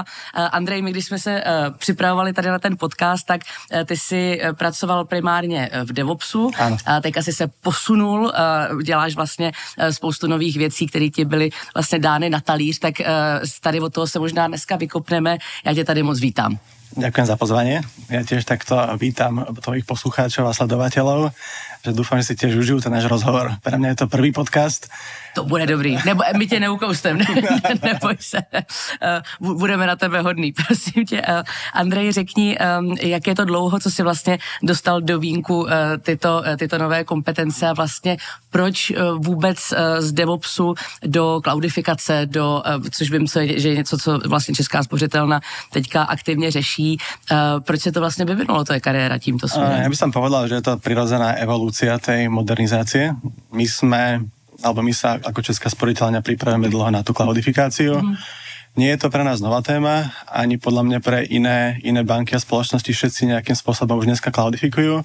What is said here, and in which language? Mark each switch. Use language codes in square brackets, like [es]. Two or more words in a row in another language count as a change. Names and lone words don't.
[cs] Andrej, my když jsme se připravovali tady na ten podcast, tak ty jsi pracoval primárně v DevOpsu. Ano. A teďka jsi se posunul, děláš vlastně spoustu nových věcí, které ti byly vlastně dány na talíř, tak tady od toho se možná dneska vykopneme. Já tě tady moc vítám. [sk] Ďakujem za pozvanie. Ja tiež takto vítam tvojich poslucháčov a sledovateľov, že dúfam, že si tiež užijú ten náš rozhovor. Pre mňa je to prvý podcast. [cs] To bude dobrý. Nebo my tě neukoustem, neboj se. Budeme na tebe hodný, prosím tě. Andrej, řekni, jak je to dlouho, co jsi vlastně dostal do vínku tyto nové kompetence a vlastně proč vůbec z DevOpsu do cloudifikace, což vím, že je něco, co vlastně Česká spořitelna teďka aktivně řeší. Proč se to vlastně vyvinulo, to je kariéra tímto směrem? [sk] Ja by som povedal, že je to prirodzená evolúcia tej modernizácie. My sa ako Česká spořitelňa pripravujeme dlho na tú cloudifikáciu. Nie je to pre nás nová téma, ani podľa mňa pre iné banky a spoločnosti všetci nejakým spôsobom už dneska cloudifikujú.